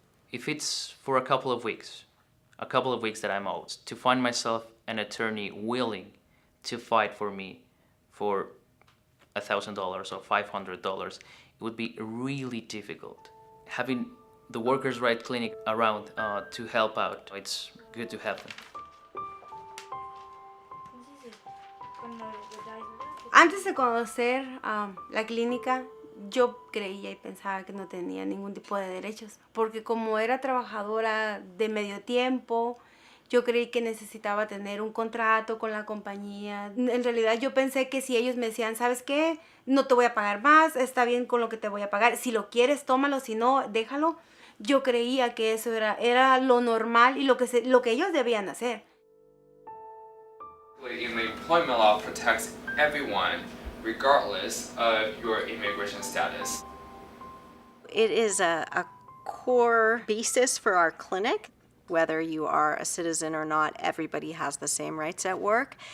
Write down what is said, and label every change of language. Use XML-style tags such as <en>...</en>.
<en>If it's for a couple of weeks that I'm out, to find myself an attorney willing to fight for me for $1,000 or $500, it would be really difficult. Having the Workers' Rights Clinic around to help out, it's good to have them.</en> <es>Antes de conocer la clínica, yo creía y pensaba que no tenía ningún tipo de derechos, porque como era trabajadora de medio tiempo, yo creí que necesitaba tener un contrato con la compañía. En realidad yo pensé que si ellos me decían, ¿sabes qué? No te voy a pagar más, está bien con lo que te voy a pagar. Si lo quieres, tómalo, si no, déjalo. Yo creía que eso era lo normal y lo que ellos debían hacer.</es> <en>In the employment law protects everyone regardless of your immigration status. It is a core basis for our clinic. Whether you are a citizen or not, everybody has the same rights at work.</en>